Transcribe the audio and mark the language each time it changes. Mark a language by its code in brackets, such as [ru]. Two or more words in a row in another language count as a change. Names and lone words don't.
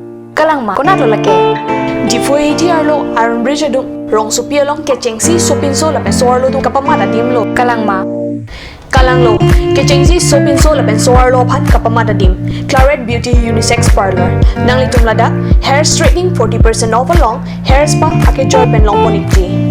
[mjw] Kalang ma konat lo lake. Di foi ti arlo Iron Bridge adung rong supia long ke cengsi sopin so la pesor lo tu kapamata dim lo. Kalang ma. Kalang lo, ke cengsi sopin so la pesor lo phat kapamata dim. Claret Beauty Unisex Parlor. Nang litum lada, [en] hair straightening 40% off [mjw] along, [en] hair spa [mjw] ake joy pen long ponikti.